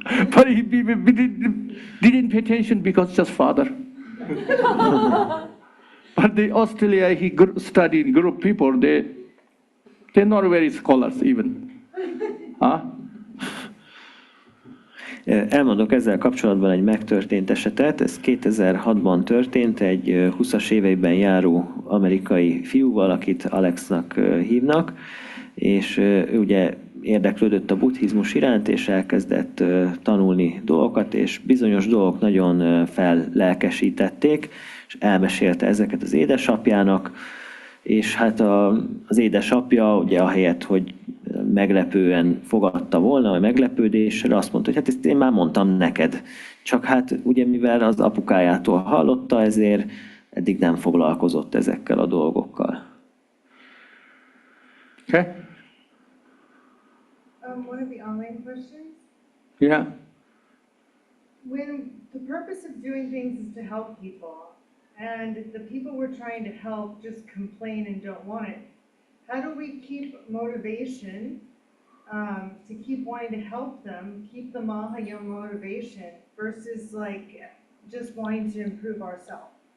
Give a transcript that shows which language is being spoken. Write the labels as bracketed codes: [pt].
[en] But he didn't pay attention because just father. But the Australia, he studied group people, they're not very scholars even. [hu] Elmondok ezzel kapcsolatban egy megtörtént esetet. Ez 2006-ban történt egy 20-as éveiben járó amerikai fiúval, akit Alexnak hívnak, és ő ugye érdeklődött a buddhizmus iránt, és elkezdett tanulni dolgokat, és bizonyos dolgok nagyon fellelkesítették, és elmesélte ezeket az édesapjának, és hát az édesapja ugye ahelyett, hogy meglepően fogadta volna, vagy meglepődéssel, azt mondta, hogy hát ezt én már mondtam neked. Csak hát ugye mivel az apukájától hallotta, ezért eddig nem foglalkozott ezekkel a dolgokkal. [en] Okay? One of the online questions. Yeah. When the purpose of doing things is to help people, and the people we're trying to help just complain and don't want it, how do we keep motivation to keep wanting to help them, keep the Mahayana motivation versus like just wanting to improve ourselves?